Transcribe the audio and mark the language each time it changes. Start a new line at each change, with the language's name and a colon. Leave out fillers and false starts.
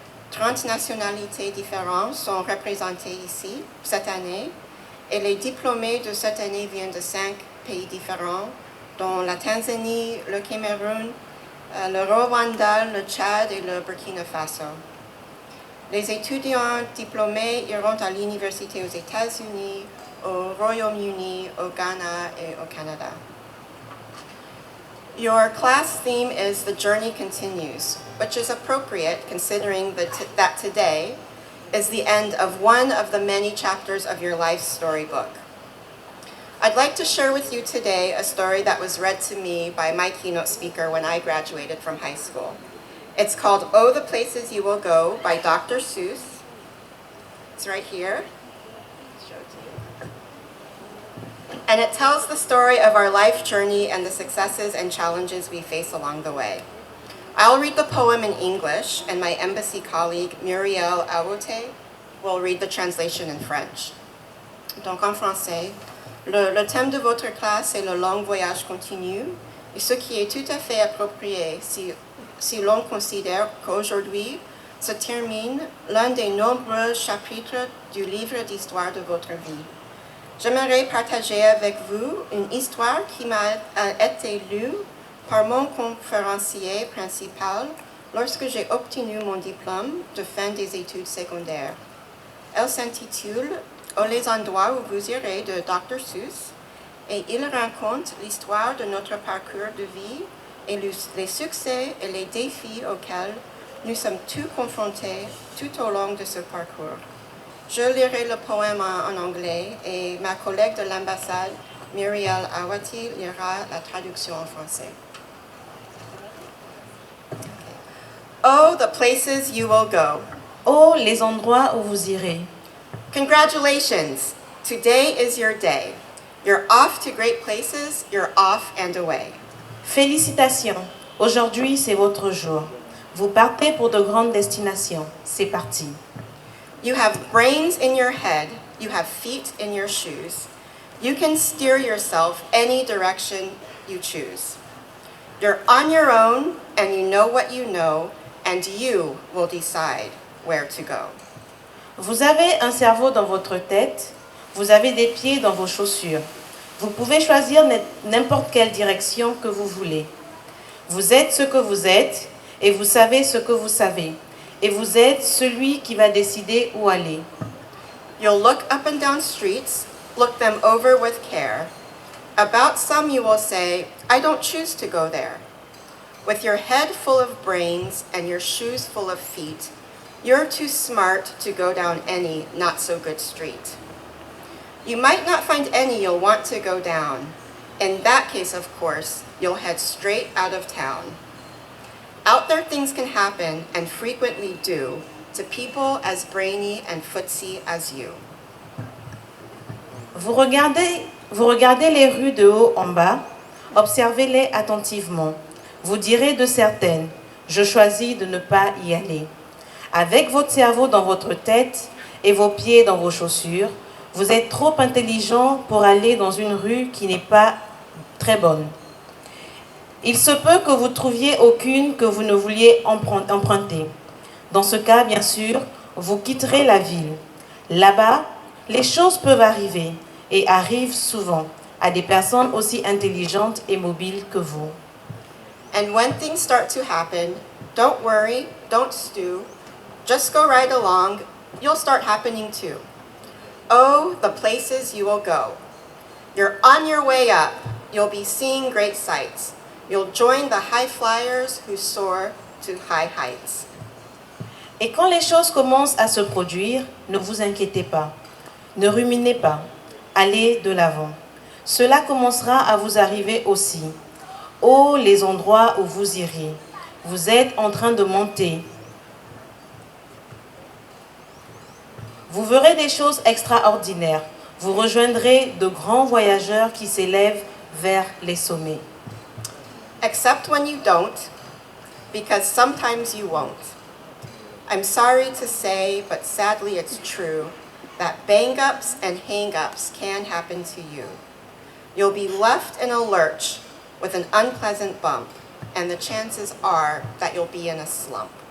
French: 30 nationalités différentes sont représentées ici cette année, et les diplômés de cette année viennent de 5 pays différents, dont la Tanzanie, le Cameroun, le Rwanda, le Tchad et le Burkina Faso. Les étudiants diplômés iront à l'université aux États-Unis, au Royaume-Uni, au Ghana et au Canada.
English: Your class theme is The Journey Continues, which is appropriate considering that today is the end of one of the many chapters of your life storybook. I'd like to share with you today a story that was read to me by my keynote speaker when I graduated from high school. It's called Oh, the Places You Will Go by Dr. Seuss. It's right here. Show it to you. And it tells the story of our life journey and the successes and challenges we face along the way. I'll read the poem in English, and my embassy colleague Muriel Awote will read the translation in French.
French: Donc en français, le thème de votre classe est le long voyage continu, et ce qui est tout à fait approprié si l'on considère qu'aujourd'hui se termine l'un des nombreux chapitres du livre d'histoire de votre vie. J'aimerais partager avec vous une histoire qui m'a été lue par mon conférencier principal lorsque j'ai obtenu mon diplôme de fin des études secondaires. Elle s'intitule « Oh, les endroits où vous irez » de Dr. Seuss, et il raconte l'histoire de notre parcours de vie et les succès et les défis auxquels nous sommes tous confrontés tout au long de ce parcours. Je lirai le poème en anglais et ma collègue de l'ambassade, Muriel Awati, lira la traduction en français.
English: Oh, the places you will go.
French: Oh, les endroits où vous irez.
English: Congratulations! Today is your day. You're off to great places, you're off and away.
French: Félicitations. Aujourd'hui, c'est votre jour. Vous partez pour de grandes destinations. C'est parti.
English: You have brains in your head, you have feet in your shoes. You can steer yourself any direction you choose. You're on your own and you know what you know, and you will decide where to go.
French: Vous avez un cerveau dans votre tête, vous avez des pieds dans vos chaussures. Vous pouvez choisir n'importe quelle direction que vous voulez. Vous êtes ce que vous êtes et vous savez ce que vous savez. Et vous êtes celui qui va décider où aller.
English: You'll look up and down streets, look them over with care. About some you will say, I don't choose to go there. With your head full of brains and your shoes full of feet, you're too smart to go down any not-so-good street. You might not find any you'll want to go down. In that case, of course, you'll head straight out of town. Out there things can happen, and frequently do, to people as brainy and footsy as you.
French: Vous regardez les rues de haut en bas, observez-les attentivement. Vous direz de certaines, je choisis de ne pas y aller. Avec votre cerveau dans votre tête et vos pieds dans vos chaussures, vous êtes trop intelligent pour aller dans une rue qui n'est pas très bonne. Il se peut que vous trouviez aucune que vous ne vouliez emprunter. Dans ce cas, bien sûr, vous quitterez la ville. Là-bas, les choses peuvent arriver et arrivent souvent à des personnes aussi intelligentes et mobiles que vous.
English: And when things start to happen, don't worry, don't stew, just go right along, you'll start happening too. Oh, the places you will go. You're on your way up, you'll be seeing great sights. You'll join the high flyers who soar to high heights.
French: Et quand les choses commencent à se produire, ne vous inquiétez pas, ne ruminez pas, allez de l'avant. Cela commencera à vous arriver aussi. Oh, les endroits où vous irez. Vous êtes en train de monter. Vous verrez des choses extraordinaires. Vous rejoindrez de grands voyageurs qui s'élèvent vers les sommets.
English: Except when you don't, because sometimes you won't. I'm sorry to say, but sadly it's true, that bang-ups and hang-ups can happen to you. You'll be left in a lurch with an unpleasant bump, and the chances are that you'll be in a slump.